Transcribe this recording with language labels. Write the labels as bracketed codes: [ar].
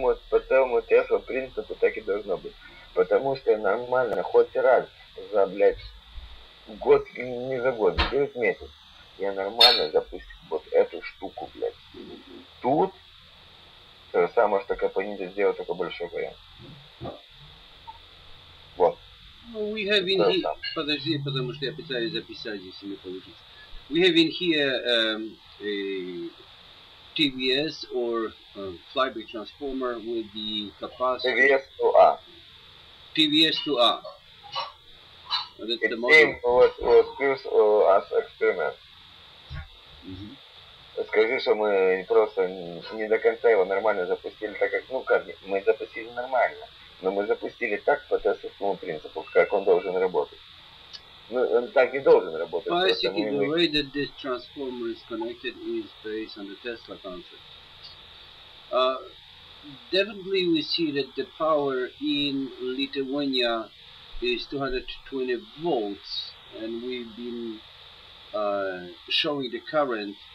[ru] По самому Теслу принципу так и должно быть. Потому что нормально, хоть раз за, блядь, год, не за год, 9 месяцев, я нормально запустил вот эту штуку, блядь. Тут то же самое, что Capacitor сделал, только большой вариант. Вот. [en] We have in here, [ru] подожди, потому что я пытаюсь записать, если не получится. [en] We have in here a TVS or flyback transformer with the capacitor. TVS to A. TVS to A. That's It the model. was used as experiment. [ru] Скажи, что мы просто не до конца его нормально запустили, так как, ну как, мы запустили нормально, но мы запустили так по тестовому принципу, как он должен работать. Ну, он так не должен работать. [en] Basically, the way that this transformer is connected is based on the Tesla concept. Definitely we see that the power in Lithuania is 220 volts, and we've been showing the current.